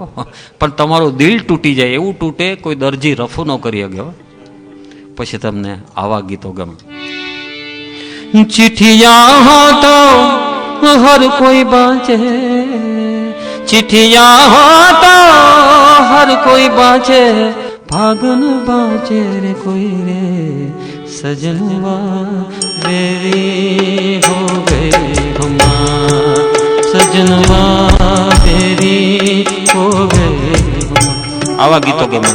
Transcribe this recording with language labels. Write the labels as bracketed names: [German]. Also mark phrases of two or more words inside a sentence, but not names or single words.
[Gujarati] પણ તમારું દિલ તૂટી જાય એવું તૂટે કોઈ દરજી રફુ ન કરી શકે પછી તમને આવા ગીતો ગમે. [Bhojpuri] चिठिया हो तो हर कोई बांचे, चिठिया हो तो हर कोई बांचे, फागुन बाजे रे कोई रे सजनवा तेरी हो गई हमार, सजनवा तेरी हो गई हमार. [Gujarati] આવા ગીતો ગમે.